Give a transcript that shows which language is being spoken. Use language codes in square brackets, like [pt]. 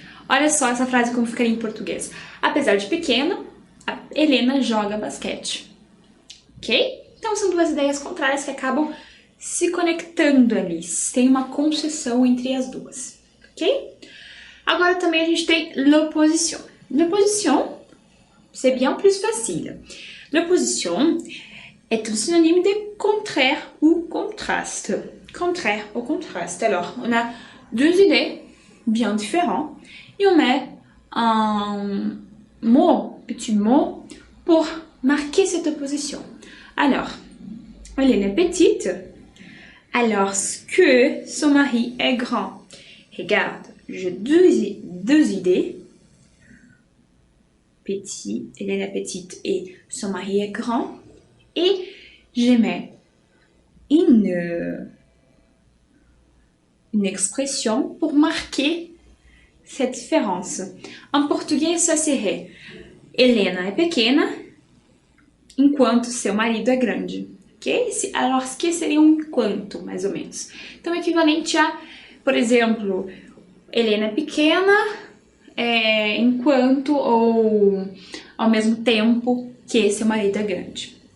[pt] Olha só essa frase como ficaria em português. Apesar de pequena, a Helena joga basquete. Ok? Então são duas ideias contrárias que acabam se conectando ali. Tem uma concessão entre as duas. Ok? Agora também a gente tem l'opposition. [fr] L'opposition, c'est bien plus facile. L'opposition est un synonyme de contraire ou contraste. Contraire ou contraste. Alors, on a deux idées bien différentes et on met un petit mot pour marquer cette opposition. Alors, Hélène est petite, alors que son mari est grand. Regarde, j'ai deux idées. Petit, Hélène est petite et son mari est grand. Et je mets une expression pour marquer cette différence. En português, ça serait [pt] Helena é pequena, enquanto seu marido é grande. Ok? [fr] Alors, ce que [pt] seria um enquanto, mais ou menos? Então, equivalente a, por exemplo, Helena é pequena, enquanto ou ao mesmo tempo que seu marido é grande.